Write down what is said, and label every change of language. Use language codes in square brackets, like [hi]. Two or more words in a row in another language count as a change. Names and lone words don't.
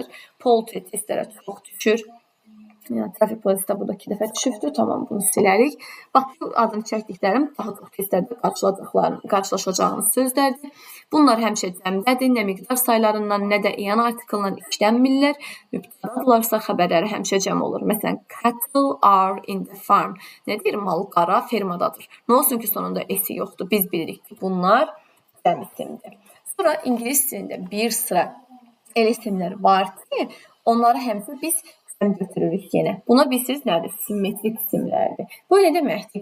[az] Poultry testlərə çox düşür. Yəni, trafik polisi də burada 2 dəfə düşübdür. Tamam, bunu silərik. Bax, bu adını çəkdiklərim daha çox testlərdə qarşılaşacağınız sözlərdir. Bunlar həmişə cəmdədir. Nə miqdar saylarından, nə də eyan artiklından işlənmirlər. Mübtədadırlarsa xəbərləri həmişə cəm olur. Məsələn, [en] cattle are in the farm. [az] Nə deyir? Mal-qara fermadadır. Nə olsun ki, sonunda esi yoxdur. Biz bilirik ki, bunlar cəm isimdir. Sonra ingilis dilində bir sıra el isimlər var ki, onları həmişə biz götürürük yenə. Buna bilirsiniz nədir? Simmetrik isimlərdir. Bu nə deməkdir?